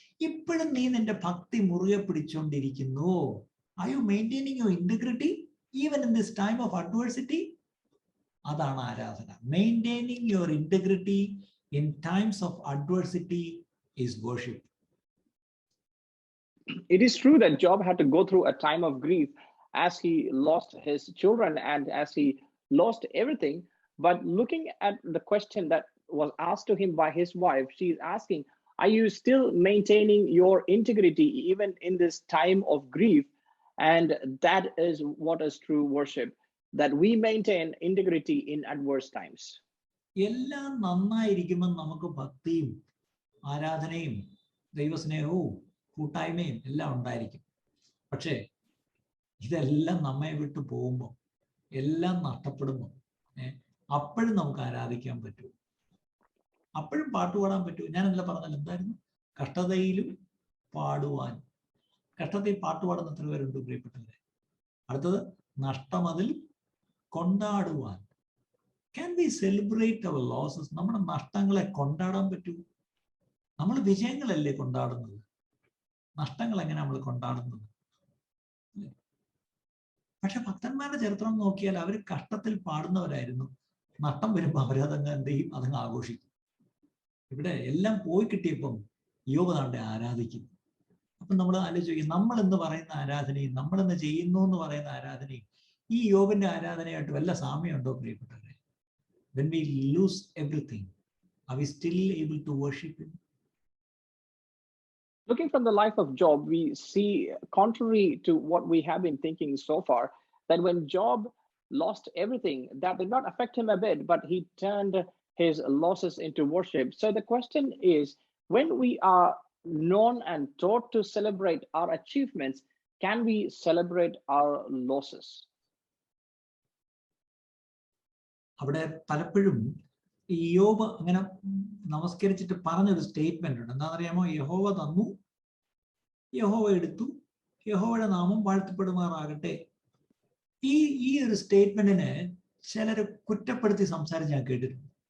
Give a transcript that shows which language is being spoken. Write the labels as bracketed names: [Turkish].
[Malayalam] ഇപ്പോഴും നീ നിന്റെ ഭക്തി മുറുകെ പിടിച്ചുകൊണ്ടിരിക്കുന്നു. [English] Are you maintaining your integrity even in this time of adversity? [Malayalam] അതാണ് ആരാധന. [English] Maintaining your integrity in times of adversity is worship. It is true that Job had to go through a time of grief as he lost his children and as he lost everything. But looking at the question that was asked to him by his wife, she is asking, are you still maintaining your integrity even in this time of grief? And that is what is true worship, that we maintain integrity in adverse times. [Malayalam] എല്ലാം നന്നായിരിക്കുമ്പോൾ നമുക്ക് ഭക്തിയും ആരാധനയും ദൈവസ്നേഹവും കൂട്ടായ്മയും എല്ലാം ഉണ്ടായിരിക്കും. പക്ഷേ ഇതെല്ലാം നമ്മെ വിട്ടു പോകുമ്പോൾ, എല്ലാം നഷ്ടപ്പെടുമ്പോൾ അപ്പോഴും നമുക്ക് ആരാധിക്കാൻ പറ്റൂ, അപ്പോഴും പാട്ടുപാടാൻ പറ്റൂ. ഞാൻ ഇന്നലെ പറഞ്ഞാൽ എന്തായിരുന്നു? കഷ്ടതയിലും പാടുവാൻ. കഷ്ടതയിൽ പാട്ടുപാടുന്ന എത്ര പേരുണ്ട് പ്രിയപ്പെട്ടവരെ? അടുത്തത് നഷ്ടമതിൽ കൊണ്ടാടുവാൻ. [English] Can we celebrate our losses? [Malayalam] നമ്മുടെ നഷ്ടങ്ങളെ കൊണ്ടാടാൻ പറ്റൂ? നമ്മൾ വിജയങ്ങളല്ലേ കൊണ്ടാടുന്നത്, നഷ്ടങ്ങൾ എങ്ങനെ നമ്മൾ കൊണ്ടാടുന്നത്? പക്ഷെ ഭക്തന്മാരുടെ ചരിത്രം നോക്കിയാൽ അവർ കഷ്ടത്തിൽ പാടുന്നവരായിരുന്നു. നഷ്ടം വരുമ്പോൾ അവരതങ്ങ് എന്ത് ചെയ്യും? അതങ്ങ് ആഘോഷിക്കും. ഇവിടെ എല്ലാം പോയി കിട്ടിയപ്പം യോബ് താണ്ടെ ആരാധിക്കുന്നു. അപ്പം നമ്മൾ ആലോചിക്കും, നമ്മൾ എന്ന് പറയുന്ന ആരാധനയും നമ്മളെന്ന് ചെയ്യുന്നു എന്ന് പറയുന്ന ആരാധനയും ഈ യോബിന്റെ ആരാധനയായിട്ട് വല്ല സാമ്യമുണ്ടോ പ്രിയപ്പെട്ടവരെ? [English] When we lose everything, are we still able to worship him? Looking from the life of Job, we see, contrary to what we have been thinking so far, that when Job lost everything, that did not affect him a bit, but he turned his losses into worship. So the question is, when we are known and taught to celebrate our achievements, can we celebrate our losses? [Malayalam] അവിടെ പലപ്പോഴും ഈ യോബ് അങ്ങനെ നമസ്കരിച്ചിട്ട് പറഞ്ഞൊരു statement ഉണ്ട്. എന്താണെന്നറിയാമോ? യഹോവ തന്നു, യഹോവ എടുത്തു, യഹോവയുടെ നാമം വാഴ്ത്തപ്പെടുമാറാകട്ടെ. ഈ ഒരു സ്റ്റേറ്റ്മെന്റിനെ ചിലർ കുറ്റപ്പെടുത്തി സംസാരിച്ച് ഞാൻ കേട്ടിട്ടുണ്ട്.